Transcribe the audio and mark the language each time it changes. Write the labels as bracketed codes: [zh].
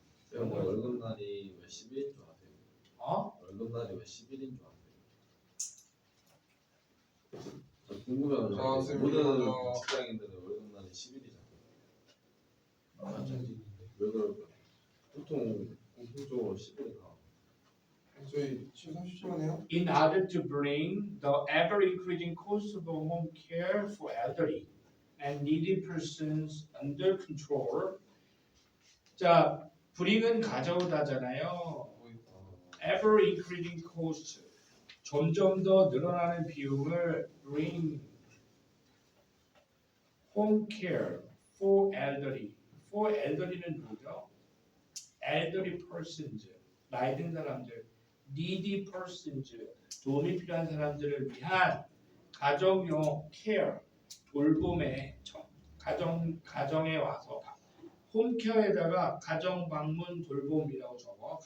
[ko] 제가 뭐 월급날이 왜 10일인 줄 아세요? 월급날이 왜 10일인 줄 아세요? 저 궁금해요. 자, 쌤, 모든 이거 직장인들은 월급날이 10일이잖아요. 마찬가지. 왜 그럴까요? 보통 공통적으로 10일이나. 저희 30시간 해요? [en] In order to bring the ever-increasing cost of home care for elderly and needy persons under control. [ko] 자, bring은 가져오다잖아요. [en] Ever-increasing cost. [ko] 점점 더 늘어나는 비용을 [en] bring home care for elderly. for elderly [ko] 는 누구죠? [en] elderly persons. [ko] 나이 든 사람들. [en] needy persons, [ko] 도움이 필요한 사람들을 위한 가정용 care, 돌봄의 가정에 와서 홈케어에다가 가정 방문 돌봄이라고 적어.